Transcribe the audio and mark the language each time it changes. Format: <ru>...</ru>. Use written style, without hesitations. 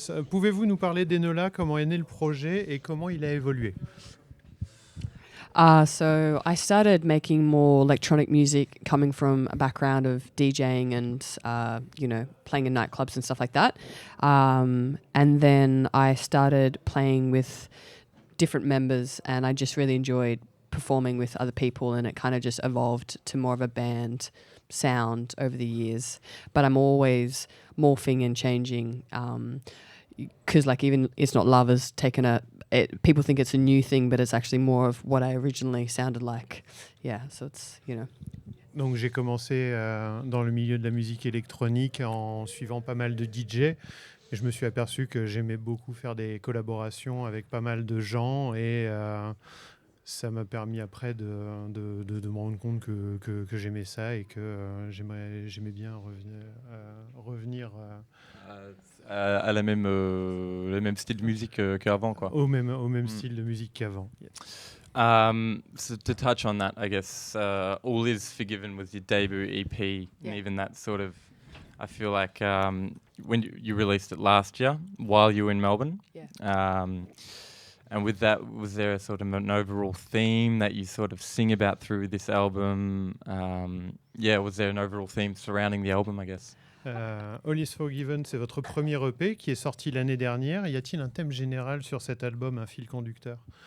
<fr>Pouvez-vous nous parler d'Enola, comment est né le projet et comment il a évolué?</fr> <en>So I started making more electronic music coming from a background of DJing and, playing in nightclubs and stuff like that. And then I started playing with different members and I just really enjoyed performing with other people, and it kind of just evolved to more of a band sound over the years. But I'm always morphing and changing because even It's Not Love has taken people think it's a new thing, but it's actually more of what I originally sounded like. Yeah, so it's,</en> <fr>Donc j'ai commencé dans le milieu de la musique électronique en suivant pas mal de DJ. Et je me suis aperçu que j'aimais beaucoup faire des collaborations avec pas mal de gens et ça m'a permis après de me rendre compte que j'aimais ça et que j'aimais bien revenir à le même style de musique qu'avant, quoi. Au même style de musique qu'avant.</fr> <en>So to touch on that, I guess All Is Forgiven was your debut EP, and even that sort of, I feel like when you released it last year while you were in Melbourne. And with that, was there a sort of an overall theme that you sort of sing about through this album? Was there an overall theme surrounding the album, I guess?</en> <fr>All Is Forgiven, c'est votre premier EP qui est sorti l'année dernière. Y a-t-il un thème général sur cet album, un fil conducteur?</fr>